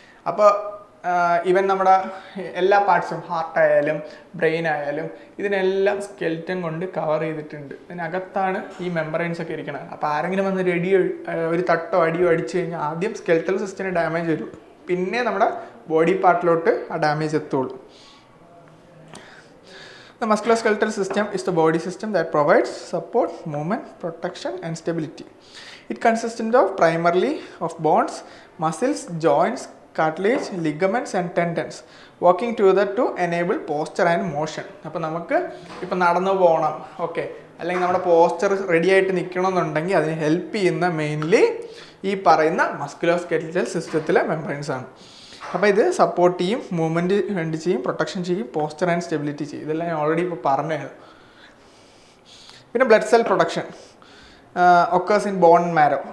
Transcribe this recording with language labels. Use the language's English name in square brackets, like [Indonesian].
[Malayalam] അപ്പോൾ ഈവൻ നമ്മുടെ എല്ലാ പാർട്സും, ഹാർട്ടായാലും ബ്രെയിൻ ആയാലും ഇതിനെല്ലാം സ്കെൽറ്റൻ കൊണ്ട് കവർ ചെയ്തിട്ടുണ്ട്. ഇതിനകത്താണ് ഈ മെമ്പറൈൻസ് ഒക്കെ ഇരിക്കുന്നത്. അപ്പോൾ ആരെങ്കിലും വന്ന് ഒരു തട്ടോ അടിയോ അടിച്ചു കഴിഞ്ഞാൽ ആദ്യം സ്കെൽറ്റൽ സിസ്റ്റത്തിന് ഡാമേജ് വരും, പിന്നെ നമ്മുടെ ബോഡി പാർട്ടിലോട്ട് ആ ഡാമേജ് എത്തുള്ളൂ. [English] The musculoskeletal system is the body system that provides support, movement, protection and stability. It consists of primarily of bones, muscles, joints, cartilage, ligaments and tendons working together to enable posture and motion. [Malayalam] അപ്പോൾ നമുക്ക് ഇപ്പം നടന്നു പോകണം, okay, അല്ലെങ്കിൽ നമ്മുടെ posture ready ആയിട്ട് നിൽക്കണമെന്നുണ്ടെങ്കിൽ അതിന് help ചെയ്യുന്ന മെയിൻലി ഈ പറയുന്ന മസ്കുലോസ്കെലറ്റൽ സിസ്റ്റത്തിലെ മെമ്പറൈൻസ് ആണ്. അപ്പോൾ ഇത് സപ്പോർട്ട് ചെയ്യും, മൂവ്മെൻറ്റ് വേണ്ടി ചെയ്യും, പ്രൊട്ടക്ഷൻ ചെയ്യും, പോസ്ചർ ആൻഡ് സ്റ്റെബിലിറ്റി ചെയ്യും. ഇതെല്ലാം ഞാൻ ഓൾറെഡി ഇപ്പോൾ പറഞ്ഞതാണ്. പിന്നെ [English] Blood cell production occurs in bone marrow.